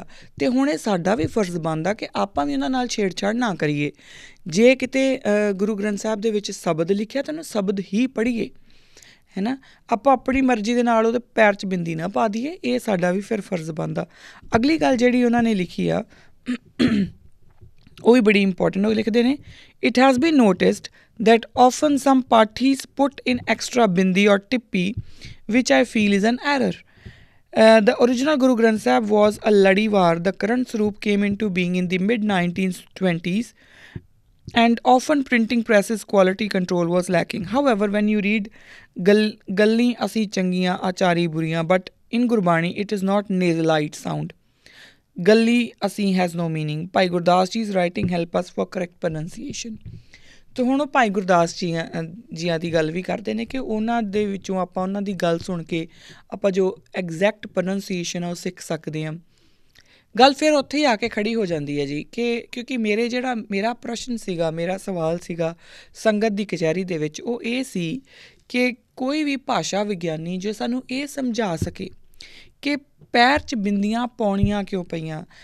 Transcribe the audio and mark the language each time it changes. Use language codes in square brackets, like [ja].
[pa] ਅਤੇ ਹੁਣ ਇਹ ਸਾਡਾ ਵੀ ਫਰਜ਼ ਬਣਦਾ ਕਿ ਆਪਾਂ ਵੀ ਉਹਨਾਂ ਨਾਲ ਛੇੜਛਾੜ ਨਾ ਕਰੀਏ। ਜੇ ਕਿਤੇ ਗੁਰੂ ਗ੍ਰੰਥ ਸਾਹਿਬ ਦੇ ਵਿੱਚ ਸ਼ਬਦ ਲਿਖਿਆ ਤਾਂ ਉਹਨੂੰ ਸ਼ਬਦ ਹੀ ਪੜ੍ਹੀਏ, ਹੈ ਨਾ। ਆਪਾਂ ਆਪਣੀ ਮਰਜ਼ੀ ਦੇ ਨਾਲ ਉਹਦੇ ਪੈਰ 'ਚ ਬਿੰਦੀ ਨਾ ਪਾ ਦਈਏ, ਇਹ ਸਾਡਾ ਵੀ ਫਿਰ ਫਰਜ਼ ਬਣਦਾ। ਅਗਲੀ ਗੱਲ ਜਿਹੜੀ ਉਹਨਾਂ ਨੇ ਲਿਖੀ ਆ ਉਹ ਵੀ ਬੜੀ ਇੰਪੋਰਟੈਂਟ। ਉਹ ਲਿਖਦੇ ਨੇ, [en] It has been noticed that often some parties put in extra bindi or tippi, which I feel is an error. The original Guru Granth Sahib was a Ladiwar. The current Swaroop came into being in the mid-1920s, and often printing presses quality control was lacking. However, when you read [pa] Galli Asi Changiyan Achari Buriyan, [en] but in Gurbani it is not nasalite sound. Galli Asi has no meaning. Bhai Gurdas ji's writing help us for correct pronunciation. [pa] ਅਤੇ ਹੁਣ ਉਹ ਭਾਈ ਗੁਰਦਾਸ ਜੀਆਂ ਦੀ ਗੱਲ ਵੀ ਕਰਦੇ ਨੇ ਕਿ ਉਹਨਾਂ ਦੇ ਵਿੱਚੋਂ ਆਪਾਂ ਉਹਨਾਂ ਦੀ ਗੱਲ ਸੁਣ ਕੇ ਆਪਾਂ ਜੋ ਐਗਜ਼ੈਕਟ ਪ੍ਰੋਨਾਂਸੀਏਸ਼ਨ ਆ ਉਹ ਸਿੱਖ ਸਕਦੇ ਹਾਂ। ਗੱਲ ਫਿਰ ਉੱਥੇ ਹੀ ਆ ਕੇ ਖੜੀ ਹੋ ਜਾਂਦੀ ਹੈ ਜੀ ਕਿ ਕਿਉਂਕਿ ਮੇਰਾ ਪ੍ਰਸ਼ਨ ਸੀਗਾ, ਮੇਰਾ ਸਵਾਲ ਸੀਗਾ ਸੰਗਤ ਦੀ ਕਚਹਿਰੀ ਦੇ ਵਿੱਚ, ਉਹ ਇਹ ਸੀ ਕਿ ਕੋਈ ਵੀ ਭਾਸ਼ਾ ਵਿਗਿਆਨੀ ਜੋ ਸਾਨੂੰ ਇਹ ਸਮਝਾ ਸਕੇ ਕਿ ਪੈਰ 'ਚ ਬਿੰਦੀਆਂ ਪਾਉਣੀਆਂ ਕਿਉਂ ਪਈਆਂ।